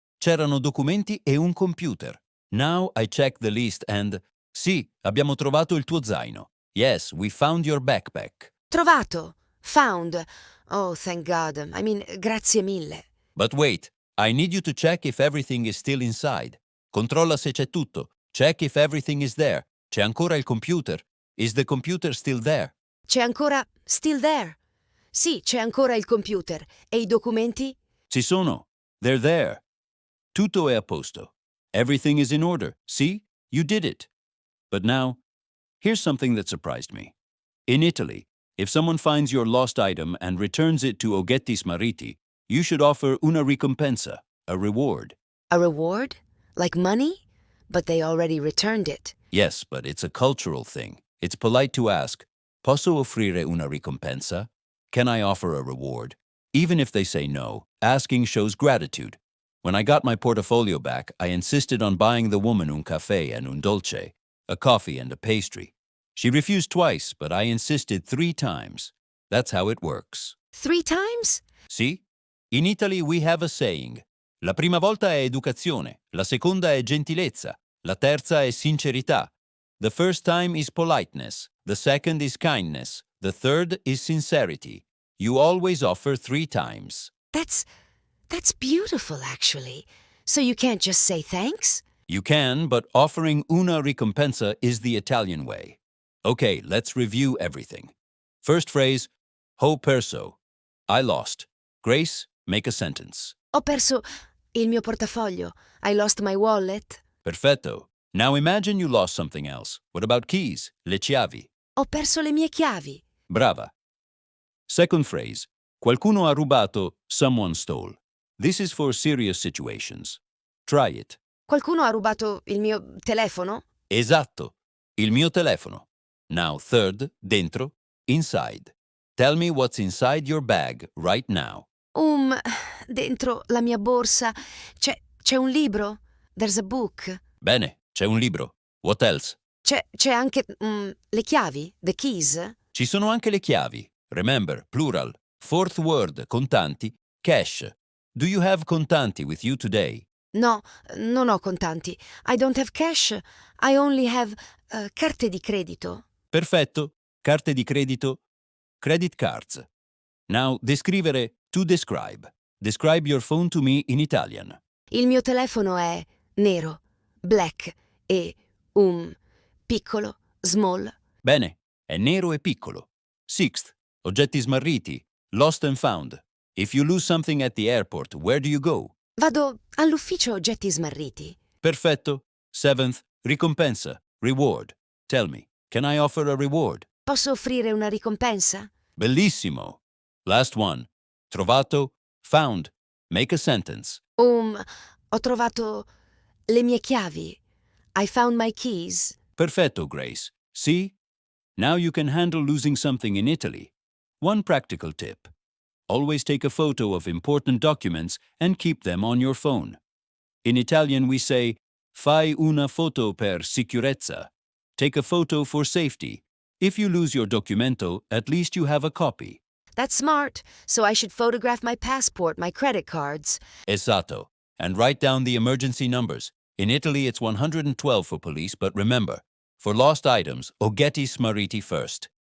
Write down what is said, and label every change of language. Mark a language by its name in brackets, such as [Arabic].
[Italian] C'erano documenti e un computer. [English] Now I check the list and... [Italian] Sì, abbiamo trovato il tuo zaino. [English] Yes, we found your backpack. [Italian] Trovato. [English] Found. Oh, thank God. I mean, [Italian] grazie mille. [English] But wait, I need you to check if everything is still inside. [Italian] Controlla se c'è tutto. [English] Check if everything is there. [Italian] C'è ancora il computer. [English] Is the computer still there? [Italian] C'è ancora... [English] Still there. [Italian] Sì, c'è ancora il computer. E i documenti? Ci sono. They're there. Tutto è a posto. Everything is in order. See? You did it. But now, [English] Here's something that surprised me. In Italy, if someone finds your lost item and returns it to Oggetti Smarriti, you should offer [Italian] una ricompensa, [English] a reward. A reward? Like money? But they already returned it. Yes, but it's a cultural thing. It's polite to ask, [Italian] posso offrire una ricompensa? [English] Can I offer a reward? Even if they say no, asking shows gratitude. When I got my portfolio back, I insisted on buying the woman [Italian] un caffè [English] and [Italian] un dolce, [English] a coffee and a pastry. She refused twice, but I insisted 3 times. That's how it works. 3 times? See? In Italy we have a saying. [Italian] La prima volta è educazione, la seconda è gentilezza, la terza è sincerità. [English] The first time is politeness, the second is kindness, the third is sincerity. You always offer 3 times. That's beautiful, actually. So you can't just say thanks? You can, but offering [Italian] una ricompensa [English] is the Italian way. Okay, let's review everything. First phrase, [Italian] ho perso. [English] I lost. Grace, make a sentence. [Italian] Ho perso il mio portafoglio. [English] I lost my wallet. [Italian] Perfetto. [English] Now imagine you lost something else. What about keys? [Italian] Le chiavi. Ho perso le mie chiavi. [English] Brava. Second phrase, [Italian] qualcuno ha rubato, [English] someone stole. This is for serious situations. Try it. [Italian] Qualcuno ha rubato il mio telefono? Esatto. Il mio telefono. [English] Now third, dentro, inside. Tell me what's inside your bag right now. [Italian] Dentro la mia borsa c'è un libro. [English] There's a book. [Italian] Bene, c'è un libro. [English] What else? [Italian] C'è anche le chiavi, [English] the keys. [Italian] Ci sono anche le chiavi. [English] Remember, plural. Fourth word, [Italian] contanti, [English] cash. Do you have contanti with you today? [Italian] No, non ho contanti. [English] I don't have cash. I only have [Italian] carte di credito. Perfetto. Carte di credito, [English] credit cards. Now, descrivere, to describe. Describe your phone to me in Italian. [Italian] Il mio telefono è nero, [English] black [Italian] e piccolo, [English] small. [Italian] Bene, è nero e piccolo. [English] Sixth, oggetti smarriti, lost and found. If you lose something at the airport, where do you go? [Italian] Vado all'ufficio oggetti smarriti. Perfetto. [English] Seventh, [Italian] ricompensa, [English] reward. Tell me, can I offer a reward? [Italian] Posso offrire una ricompensa? Bellissimo. [English] Last one, [Italian] trovato, [English] found. Make a sentence. [Italian] Ho trovato le mie chiavi. [English] I found my keys. [Italian] Perfetto, Grace. [English] See? Now you can handle losing something in Italy. One practical tip. Always take a photo of important documents and keep them on your phone. In Italian we say, [Italian] fai una foto per sicurezza. [English] Take a photo for safety. If you lose your documento, at least you have a copy. That's smart. So I should photograph my passport, my credit cards. [Italian] Esatto. [English] And write down the emergency numbers. In Italy it's 112 for police, but remember, for lost items, Oggetti Smarriti first.